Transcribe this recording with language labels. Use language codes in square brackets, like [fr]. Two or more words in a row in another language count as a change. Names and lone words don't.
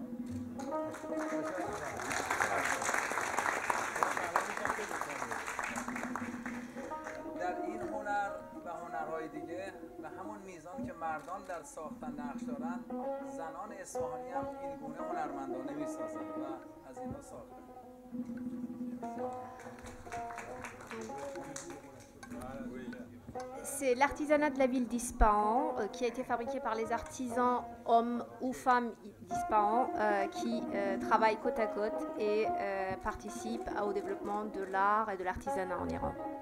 [fa] در این هنر و هنرهای دیگه به همون میزان که مردان در ساختن نقش دارن، زنان اصفهانی هم این گونه هنرمندانه میسازن و از اینا ساختن. [fr] C'est l'artisanat de la ville d'Ispahan qui a été fabriqué par les artisans, hommes ou femmes d'Ispahan, qui travaillent côte à côte et participent au développement de l'art et de l'artisanat en Iran.